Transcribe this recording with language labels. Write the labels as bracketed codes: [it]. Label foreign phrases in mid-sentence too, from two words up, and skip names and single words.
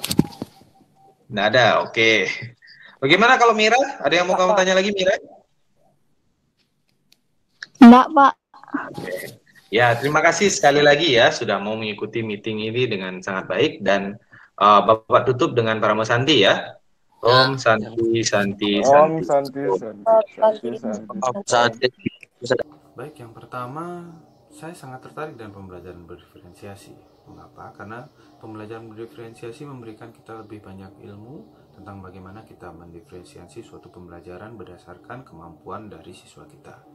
[id] Nggak ada, oke. Bagaimana kalau Mira? Ada yang mau kamu tanya lagi, Mira? Enggak, Pak. Oke. Ya, terima kasih sekali lagi ya sudah mau mengikuti meeting ini dengan sangat baik dan Bapak tutup dengan Paramo Santi ya. [sa] Om Santi Santi Om Santi. Santi. [id] Baik, yang pertama, saya sangat tertarik dengan pembelajaran berdiferensiasi. Mengapa? Karena pembelajaran berdiferensiasi memberikan kita lebih banyak ilmu tentang bagaimana kita mendiferensiasi suatu pembelajaran berdasarkan kemampuan dari siswa kita.